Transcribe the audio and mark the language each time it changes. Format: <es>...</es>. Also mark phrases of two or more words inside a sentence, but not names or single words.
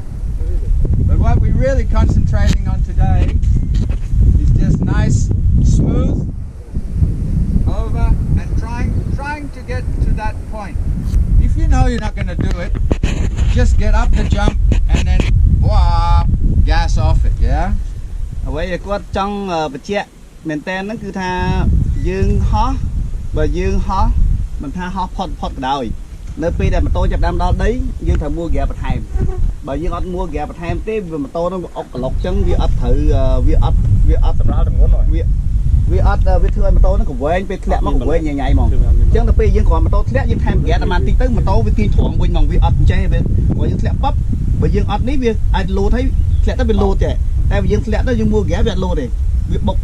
<en>But what we're really concentrating on today is just nice, smooth, over, and trying to get to that point. If you know you're not going to do it, just get up the jump and then gas off it, yeah?</en> <km>អ្វីដែលគាត់ចង់បញ្ជាក់មែនតើហ្នឹងគឺថាយើងហោះបើយើងហោះមិនថាហោះផុតក៏ដោយនៅពេលដែលម៉ូតូចាប់ដើមដល់ ដីយើងត្រូវមួលហ្គាបន្ថែមបើយើងអត់មួលហ្គាបន្ថែមទេវាម៉ូតូហ្នឹងវាអុកក្លុកចឹងវាអត់ត្រូវវាអត់សម្រាប់តម្ងន់វាអត់វាធ្វើឲ្យម៉ូតូហ្នឹងកវែងពេលធ្លាក់មកកវែងញ៉ៃហ្មងអញ្ចឹងដល់ពេលយើងគ្រាន់ម៉ូតូធ្លាក់យើងថែមហ្គាតែបានតិចទៅម៉ូតូវាទាញត្រង់វិញហ្មងវាអត់ចេះពេលព្រោះយើងធ្លាក់ប៉ាប់បើយើងអត់នេះវាអាចលោតឲ្យធ្លាក់ទៅវាលោតចេះតែបើយើងធ្លាក់ទៅយើងមួលហ្គាវាអត់លោតទេវាបុកទៅ</km>